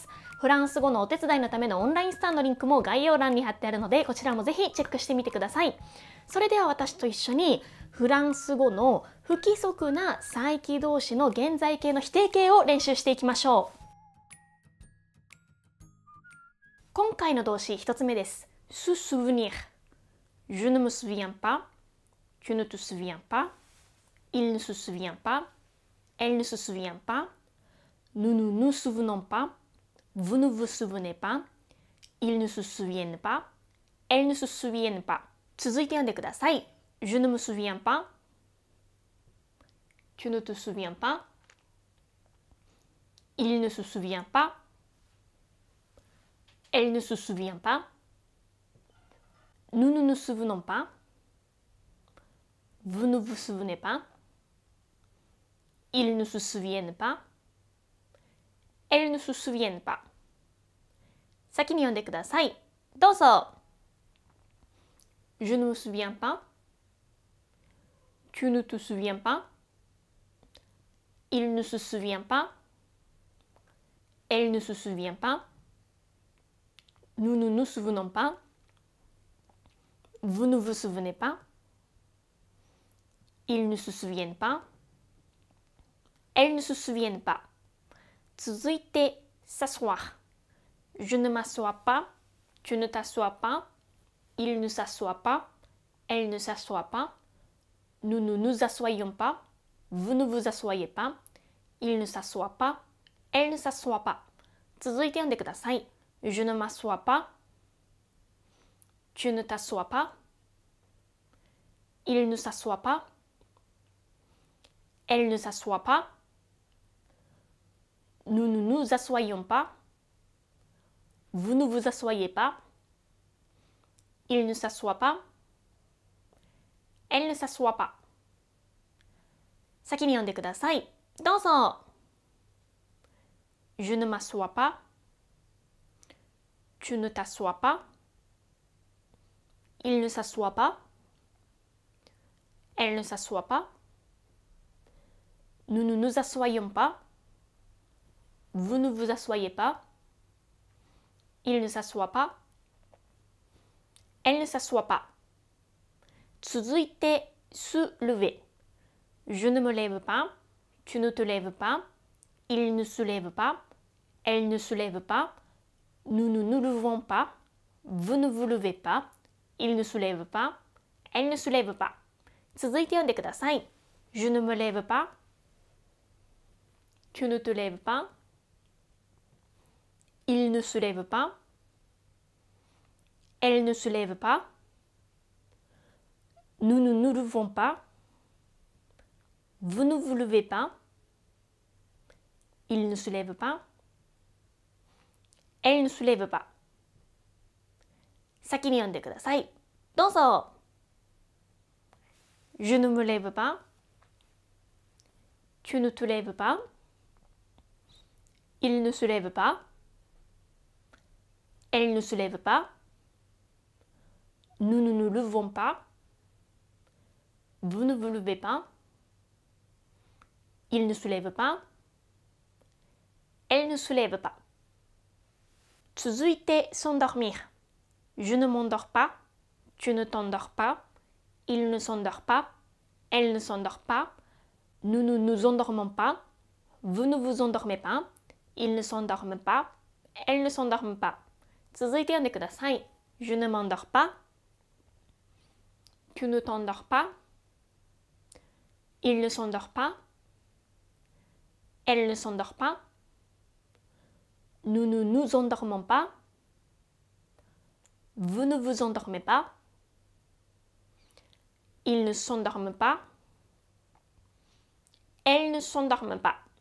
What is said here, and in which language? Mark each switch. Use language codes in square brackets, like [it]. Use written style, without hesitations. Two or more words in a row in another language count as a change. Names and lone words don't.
[ja] フランス語のお手伝いのためのオンラインスタンのリンクも概要欄に貼ってあるので、こちらもぜひチェックしてみてください。それでは私と一緒にフランス語の不規則な再起動詞の現在形の否定形を練習していきましょう。今回の動詞1つ目です。 [fr] se souvenir。Je ne me souviens pas。Tu ne te souviens pas。Il ne se souvient pas。Elle ne se souvient pas。Nous ne nous souvenons pas。Vous ne vous souvenez pas。Ils ne se souviennent pas。Elles ne se souviennent pas。 [ja] 続いて読んでください。 [fr] Je ne me souviens pas。Tu ne te souviens pas。Il ne se souvient pas。Elle ne se souvient pas。Nous ne nous souvenons pas。Vous ne vous souvenez pas。Ils ne se souviennent pas。Elles ne se souviennent pas。 [ja] 先に読んでください。 [fr] どうぞ。Je ne me souviens pas。Tu ne te souviens pas。Il ne se souvient pas。Elle ne se souvient pas。Nous ne nous souvenons pas。Vous ne vous souvenez pas。Ils ne se souviennent pas。Elles ne se souviennent pas。続いて、s'asseoir。Je ne m'assois pas。Tu ne t'assois pas。Il ne s'assoit pas。Elle ne s'assoit pas。Nous ne nous assoyons pas。Vous ne vous assoyez pas。Il ne s'assoit pas。Elle ne s'assoit pas。 [ja] 続いて読んでください。 [fr] Je ne m'assois pas。Tu ne t'assois pas。Il ne s'assoit pas。Elle ne s'assoit pas。Nous ne nous assoyons pas。Vous ne vous assoyez pas。Il ne s'assoit pas。Elle ne s'assoit pas。 [ja] 先に読んでください。 [fr] どうぞ。Je ne m'assois pas。Tu ne t'assois pas。Il ne s'assoit pas。Elle ne s'assoit pas。Nous ne nous assoyons pas。Vous ne vous assoyez pas。Il ne s'assoit pas。Elle ne s'assoit pas。続いて、se lever。Je ne me lève pas。Tu ne te lèves pas。Il ne se lève pas。Elle ne se lève pas。Nous ne nous levons pas。Vous ne vous levez pas。Il ne se lève pas。Elle ne se lève pas。 [ja] 続いて読んでください。 [fr] Je ne me lève pas。Tu ne te lèves pas。Il ne se lève pas。Elle ne se lève pas。Nous ne nous levons pas。Vous ne vous levez pas。Il ne se lève pas。Elle ne se lève pas。 [ja] 先に読んでください。 [fr] どうぞ。Je ne me lève pas。Tu ne te lèves pas。Il ne se lève pas。Elle ne se lève pas。Nous ne nous levons pas。Vous ne vous levez pas。Il ne se lève pas。Elle ne se lève pas。続いて、s'endormir。Je ne m'endors pas。Tu ne t'endors pas。Il ne s'endort pas。Elle ne s'endort pas。Nous ne nous endormons pas。Vous ne vous endormez pas。Il ne s'endorme pas。Elle ne s'endorme pas。 [ja] 続いて読んでください。 [fr] Je ne m'endors pas。Tu ne t'endors pas。Il ne s'endort pas。Elle ne s'endort pas。 nous ne nous endormons pas, vous ne vous endormez pas, ils ne s'endorment pas, elles ne s'endorment pas。